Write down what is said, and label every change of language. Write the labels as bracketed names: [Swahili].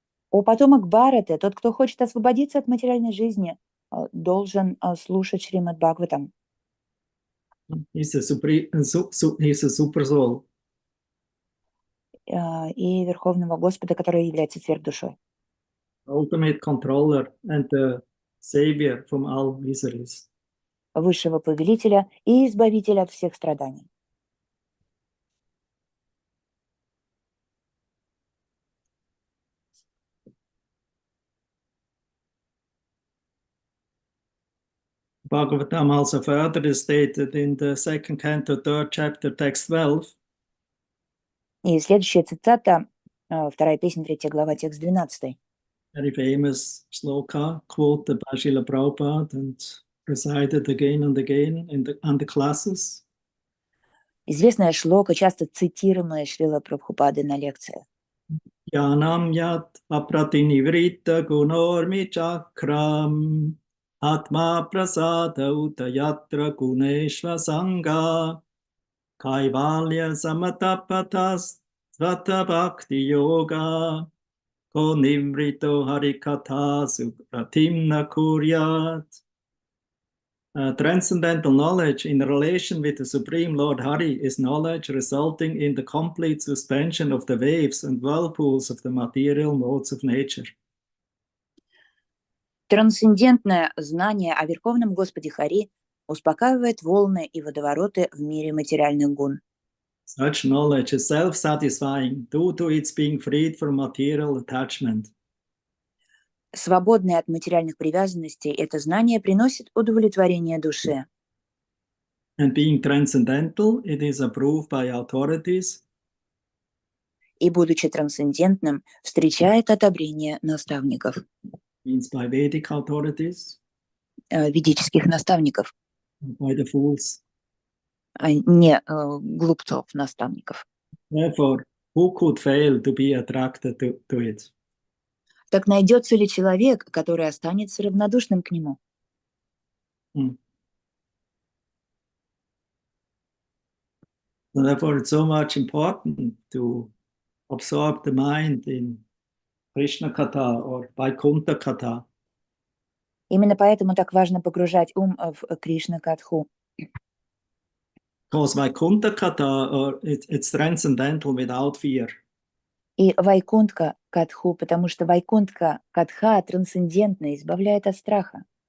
[Russian] О потомок Бхараты, тот, кто хочет освободиться от материальной жизни, должен слушать Шримад Бхагаватам. [English] He's a super soul. [Russian] И Верховного Господа, который является сверхдушой. [English] Ultimate controller and the savior from all miseries. [Russian] Высшего повелителя и избавителя от всех страданий. [English] Bhagavatam also further is stated in the second canto, third chapter, text 12. [Russian] И следующая цитата, 2 песня, 3 глава, текст 12. [English] Very famous sloka quoted by Srila Prabhupada and recited again and again on the classes. [Russian] Известная шлока, часто цитируемая Шрила Прабхупады на лекциях. [Sanskrit] Yanam yat apratinivrita gunormi chakram atma prasada uta yatra guneshva sangha kaivalya samatapatas svata bhakti yoga ko nivrito harikatha supratim na kuryat. [English] Transcendental knowledge in relation with the Supreme Lord Hari is knowledge resulting in the complete suspension of the waves and whirlpools of the material modes of nature. [Russian] Трансцендентное знание о Верховном Господе Хари успокаивает волны и водовороты в мире материальных гун. [English] Such knowledge is self-satisfying due to its being freed from material attachment. [Russian] Свободное от материальных привязанностей, это знание приносит удовлетворение душе. [English] And being transcendental, it is approved by authorities. [Russian] И, будучи трансцендентным, встречает одобрение наставников, [English] Means by Vedic authorities, [Russian] ведических наставников, [English] by the fools. [Russian] а не глупцов наставников. [English] Therefore, who could fail to be attracted to it? [Russian] Так найдется ли человек, который останется равнодушным к нему? [English] Therefore, it's so much important to absorb the mind in Krishna Katha or Vaikuntha Katha. [Russian] Именно поэтому так важно погружать ум в Кришна-катху. [English] Because Vaikuntha Katha, it's transcendental without fear. [Russian] И Вайкунтха-катху, потому что Вайкунтха-катха трансцендентно избавляет от страха.